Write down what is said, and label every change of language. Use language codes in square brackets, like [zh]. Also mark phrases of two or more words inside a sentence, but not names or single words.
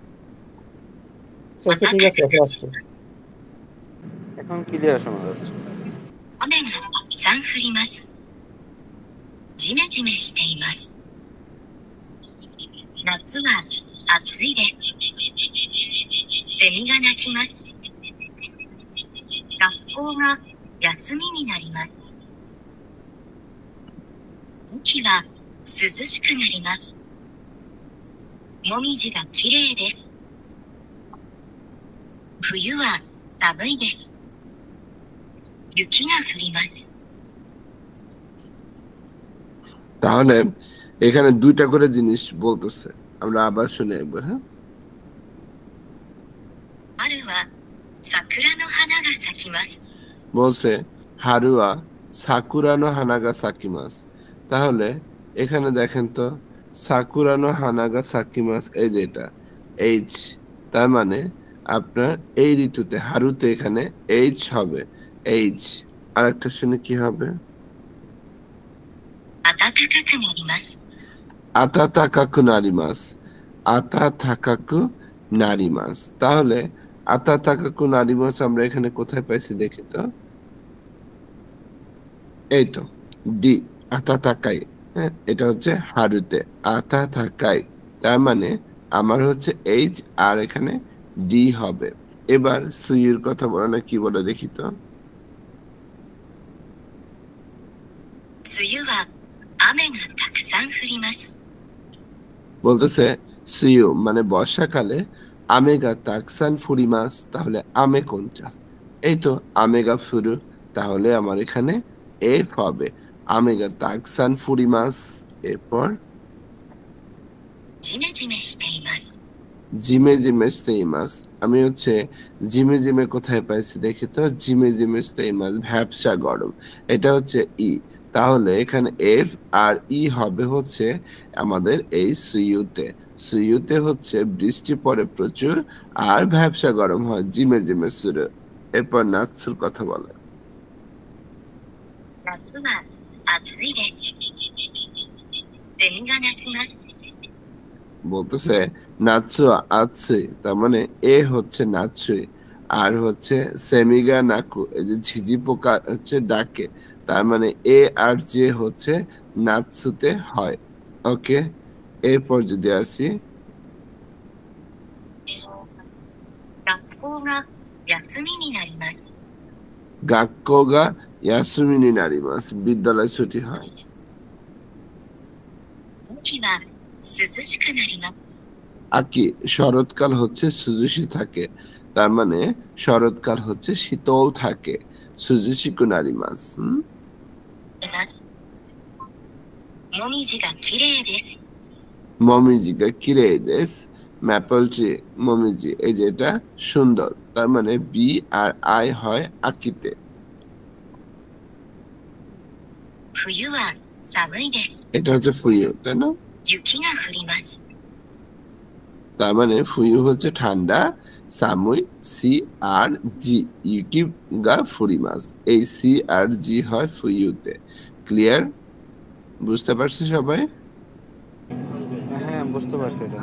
[bn] সেন্সর ঠিক আছে, এখন আসছে। এখন ক্লিয়ার শোনা যাচ্ছে। [ja] 雨がたくさん降ります。ジメジメしています。夏は暑いです。セミが鳴きます。学校が休みになります。雨季は涼しくなります。もみじがきれいです。冬は寒いです。雪が降ります。 [bn] তাহলে এখানে দুইটা করে জিনিস বলতেছে, আমরা আবার শুনে একবার। হ্যাঁ, [ja] 春は桜の花が咲きます。 [bn] বলছে [ja] 春は桜の花が咲きます. [bn] তাহলে এখানে দেখেন তো, [ja] 桜の花が咲きます, [bn] এই যে এটা এইচ, তার মানে আপনার এই ঋতুতে হারুতে এখানে এইচ হবে, এইচ। আর একটা শুনে কি হবে? [ja] 暖かくなります。暖かくなります、暖かくなります. [bn] তাহলে [ja] 暖かくなります [bn] আমরা এখানে কোথায় পাইছি দেখি তো। এই তো ডি, আতাতাকাই। হ্যাঁ, এটা হচ্ছে হারুতে, আতাতাকাই। তার মানে আমার হচ্ছে এইচ আর এখানে ডি হবে। এবার সুইয়ের কথা বলে না, কি বলে দেখি তো। [ja] 梅雨は雨がたくさん降ります。 [bn] বলতেছে সুইউ মানে বর্ষাকালে [ja] 雨がたくさん降ります. [bn] তাহলে আমে কোনটা? এই তো [ja] 雨が降る. [bn] তাহলে আমার এখানে এফ হবে, [ja] 雨がたくさん降ります. [bn] এরপর [ja] ジメジメしています。ジメジメしています. [bn] আমি হচ্ছে জিমে জিমে কোথায় পাইছি দেখি তো। [ja] ジメジメしています, [bn] ভ্যাবসা গরম, এটা হচ্ছে ই। তাহলে এখানে এফ আর ই হবে হচ্ছে আমাদের এই সুইউতে। সুইউতে হচ্ছে বৃষ্টি পড়ে প্রচুর আর ভ্যাবসা গরম হয়, [ja] ジメジメする. [bn] এরপর নাৎসুর কথা বলে। [ja] 夏は暑いです。セミが鳴きます。 [bn] বলতেছে [ja] 夏暑い, [bn] তার মানে এ হচ্ছে নাৎসুই, আর হচ্ছে [ja] セミが鳴く, [bn] এই যে ঝিঝি পোকা হচ্ছে ডাকে, তার মানে এ আর যে হচ্ছে নাৎসুতে হয়। ওকে, এরপর যদি আসি [ja] 学校が休みになります。学校が休みになります, [bn] বিদ্যালয় ছুটি হয়। [ja] 秋は涼しくなります。 [bn] আকি শরৎকাল হচ্ছে সুজুশি থাকে, তার মানে শরৎকাল হচ্ছে শীতল থাকে। [ja] 涼しくなります. もみじが綺麗です。もみじがきれいです, [en] maple tree [bn] মমিজি, এই যে এটা সুন্দর, তার মানে বি আর আই হয় আকিতে। [ja] 冬は寒いです。 [bn] এটা হচ্ছে ফুয়ু, তাই না? [ja] 雪が降ります。 [bn] তার মানে ফুয়ু হচ্ছে ঠান্ডা, সামুই সি আর জি, [ja] 雪が降ります, [bn] এই সি আর জি হয় ফুয়ুতে। ক্লিয়ার? বুঝতে পারছি সবাই? হ্যাঁ বুঝতে পারছি এটা।